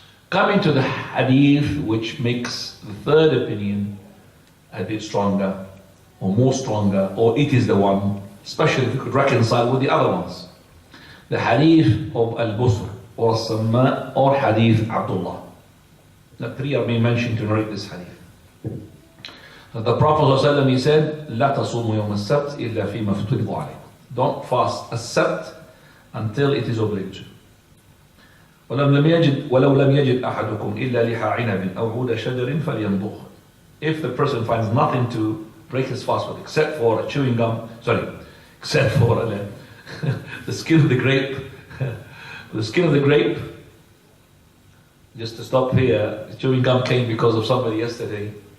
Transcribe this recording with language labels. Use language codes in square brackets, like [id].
[en] Coming to the hadith which makes the third opinion a bit stronger, or more stronger, or it is the one, especially if you could reconcile with the other ones. The hadith of Al-Busr, or As-Samma, or hadith Abdullah. The three are being mentioned to narrate this hadith. The Prophet ﷺ, he said, [ar] لا تصوموا يوم السبت إلا فيما افترض عليكم. [en] Don't fast as-sabt until it is obligatory. [ar] ولو لم يجد أحدكم إلا لحى عنب أو عود شجر فليمضغ. [en] If the person finds nothing to break his fast with except for a chewing gum, except for the skin of the grape. The skin of the grape, just to stop here, the chewing gum came because of somebody yesterday.